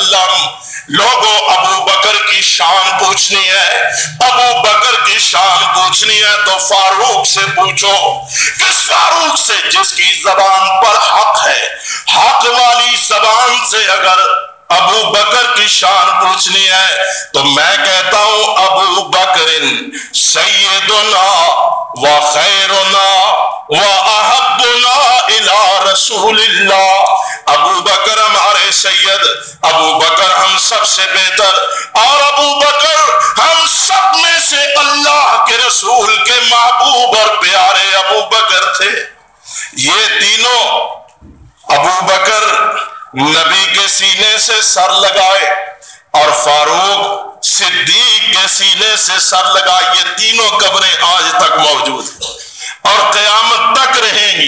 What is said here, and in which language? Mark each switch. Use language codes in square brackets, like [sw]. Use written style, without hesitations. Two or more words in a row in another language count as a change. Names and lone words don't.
[ur] لوگوں ابو بکر کی کی شان پوچھنی ہے، ابو بکر کی شان پوچھنی ہے تو فاروق سے پوچھو۔ کس فاروق سے؟ جس کی زبان پر حق ہے۔ حق والی زبان سے اگر ابو بکر کی شان پوچھنی ہے تو میں کہتا ہوں ابو بکر [ar] سیدنا و خیرنا و احبنا الی رسول اللہ۔ [ur] ابو بکر ہمارے سید، ابو بکر ہم سب سے بہتر، اور ابو بکر ہم سب میں سے اللہ کے رسول کے محبوب اور پیارے ابو بکر تھے۔ یہ تینوں، ابو بکر نبی کے سینے سے سر لگائے اور فاروق صدیق کے سینے سے سر لگائے، یہ تینوں قبریں آج تک موجود ہیں اور قیامت تک رہیں گی۔